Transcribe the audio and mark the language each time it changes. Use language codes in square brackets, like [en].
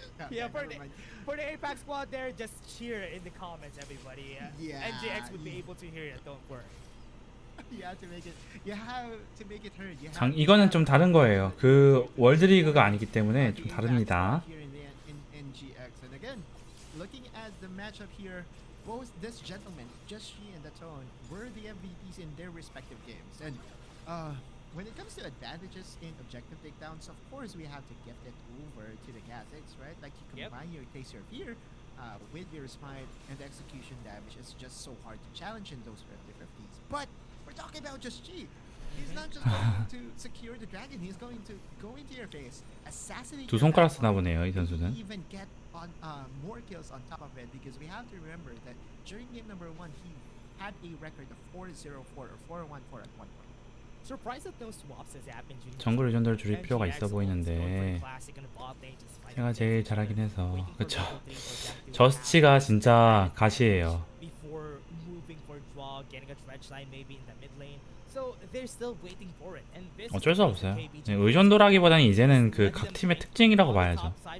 [en] Yeah, for the APAC squad there, just cheer in the comments, everybody. Yeah, NGX would be able to hear it. Don't worry. You have to make it. You have to make it heard. You have [ko] 장 [en] to [ko] 이거는 좀 다른 거예요. 그 월드리그가 아니기 때문에 좀 다릅니다. [en] Here in NGX, and again, looking at the matchup here, both this gentleman, Just She and the Tone, were the MVPs in their respective games. And when it comes to advantages in objective takedowns, of course we have to gift it over to the Kha'Zix, right? Like you combine your Taste Your Fear with your Smite, and the execution damage is just so hard to challenge in those 50-50s. But we're talking about Just G. He's not just going to secure the dragon. He's going to go into your face, assassinate. [ko] 두 손가락 쓰나 보네요, 이 선수는. [en] Even get on more kills on top of it, because we have to remember that during game number 1 he had a record of 4-0-4 or 4-1-4 at one point. Surprised that no swaps has happened during [ko] 정글 유전도를 줄일 필요가 있어 보이는데 제가 제일 잘하긴 해서 그쵸. 저스티가 진짜 가시예요. [en] Before moving for draw, getting a dredge line maybe in the mid lane. So they're still waiting for it. And this [ko] 어쩔 수 없어요. 의존도라기보다는 이제는 그 각 팀의 특징이라고 봐야죠.